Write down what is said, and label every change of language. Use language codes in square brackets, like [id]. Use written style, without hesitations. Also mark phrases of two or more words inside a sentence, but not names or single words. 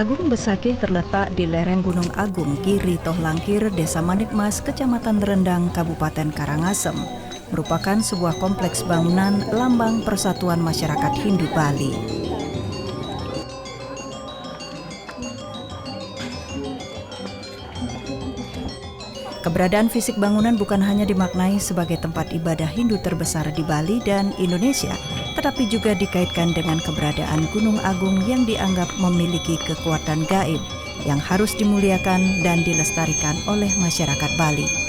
[id] Besakih terletak di lereng Gunung Agung, Giri Tohlangkir, Desa Manikmas, Kecamatan Rendang, Kabupaten Karangasem, merupakan sebuah kompleks bangunan lambang Persatuan Masyarakat Hindu Bali. Keberadaan fisik bangunan bukan hanya dimaknai sebagai tempat ibadah Hindu terbesar di Bali dan Indonesia, tetapi juga dikaitkan dengan keberadaan Gunung Agung yang dianggap memiliki kekuatan gaib yang harus dimuliakan dan dilestarikan oleh masyarakat Bali.